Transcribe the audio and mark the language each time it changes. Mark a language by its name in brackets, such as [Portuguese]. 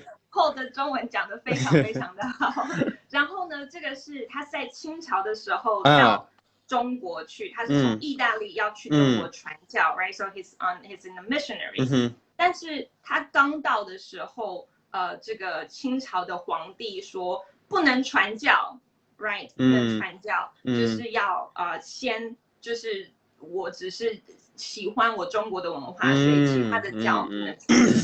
[Chinese] Paul 的中文讲得非常非常的好。然后呢，这个是他在清朝的时候到中国去，他是从意大利要去中国传教，right? [English] So he's in the missionary. [Chinese] 但是他刚到的时候，这个清朝的皇帝说不能传教 ，right？不能传教，就是要先就是我只是喜欢我中国的文化，所以其他的教不能传。